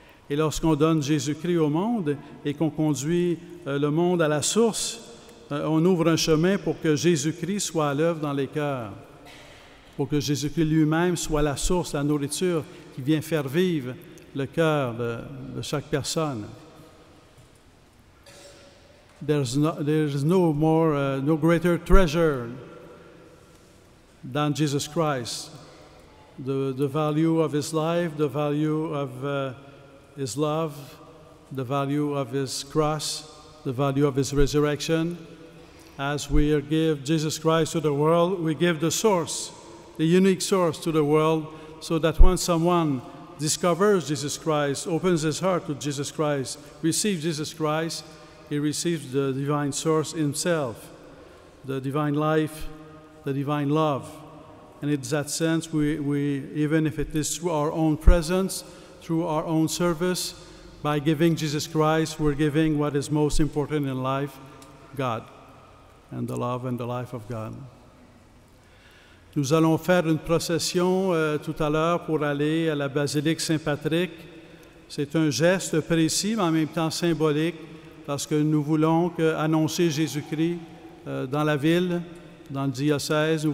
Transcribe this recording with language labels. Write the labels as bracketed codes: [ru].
[fr] Et lorsqu'on donne Jésus-Christ au monde et qu'on conduit le monde à la source, on ouvre un chemin pour que Jésus-Christ soit à l'œuvre dans les cœurs, pour que Jésus-Christ lui-même soit la source, la nourriture qui vient faire vivre le cœur de chaque personne. [en] There's no greater treasure than Jesus Christ. The value of his life, the value of his love, the value of his cross, the value of his resurrection. As we give Jesus Christ to the world, we give the source, the unique source to the world, so that when someone discovers Jesus Christ, opens his heart to Jesus Christ, receives Jesus Christ, he receives the divine source himself, the divine life, the divine love. And in that sense, we even if it is through our own presence, through our own service, by giving Jesus Christ, we're giving what is most important in life, God, and the love and the life of God. [fr] Nous allons faire une procession tout à l'heure pour aller à la basilique Saint-Patrick. C'est un geste précis, mais en même temps symbolique, parce que nous voulons annoncer Jésus-Christ dans la ville, dans le diocèse.